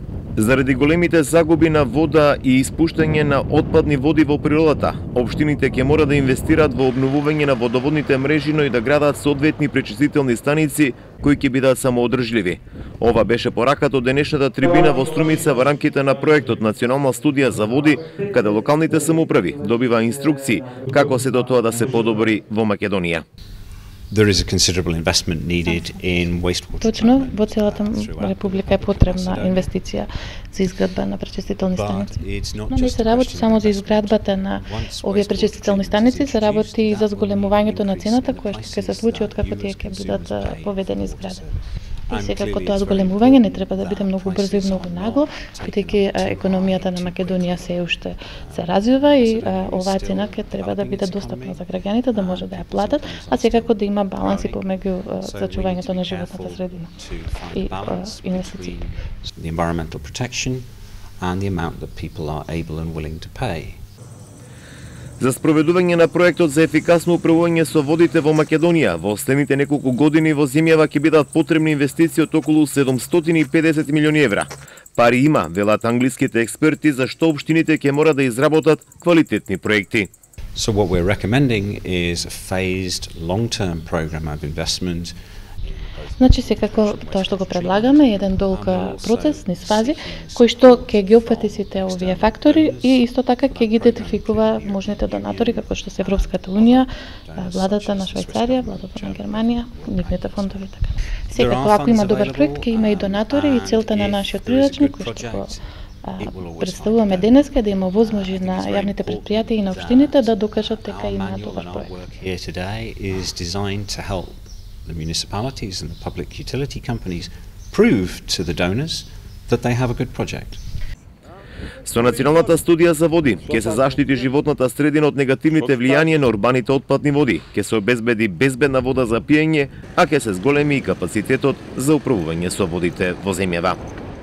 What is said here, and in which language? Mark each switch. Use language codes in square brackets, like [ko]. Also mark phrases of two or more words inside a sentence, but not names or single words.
[mk] Заради големите загуби на вода и испуштање на отпадни води во природата, општините ќе мора да инвестираат во обновување на водоводните мрежи, но и да градат соодветни пречистителни станици кои ќе бидат самоодржливи. Ова беше пораката од денешната трибина во Струмица во рамките на проектот Национална студија за води, каде локалните самоуправи добива инструкции како се до тоа да се подобри во Македонија. [en] There is a considerable investment needed in wastewater. [mk] Точно, во целата република е потребна инвестиција за изградба на пречистителни станици. Но не се работи само за изградбата на овие пречистителни станици, се работи и за зголемувањето на цената која ќе се случи откако тие ќе бидат поведени изградени. И секако тоа зголемување не треба да биде многу брзо и многу нагло, бидејќи економијата на Македонија се уште се развива и оваа цена ќе треба да биде достапна за граѓаните да може да ја платат, а секако да има баланс и помеѓу зачувањето на животната средина и инвестиции. [en] The environmental protection and the amount that people are able and willing to pay. [mk] За спроведување на проектот за ефикасно управување со водите во Македонија, во следните неколку години во земјава ќе бидат потребни инвестиции од околу 750 милиони евра. Пари има, велат англиските експерти, за што општините ќе мора да изработат квалитетни проекти. [en] So what we're recommending is a phased long-term program of investment. [mk] Значи секако тоа што го предлагаме е еден долг процес низ фази кој што ќе ги опфати сите овие фактори и исто така ќе ги идентификува можните донатори како што се Европската унија, владата на Швајцарија, владата на Германија, нивните фондови така. Секако ако има добар проект ќе има и донатори и целта на нашиот прирачник кој што го представуваме денеска да има возможи на јавните претпријатија и на општините да докажат дека има добар проект. [en] The municipalities and the public utility companies prove to the donors that they have a good project. [mk] Со Националната студија за води ќе се заштити животната средина од негативните влијанија на урбаните отпадни води, ќе се обезбеди безбедна вода за пиење, а ќе се зголеми и капацитетот за управување со водите во земјава.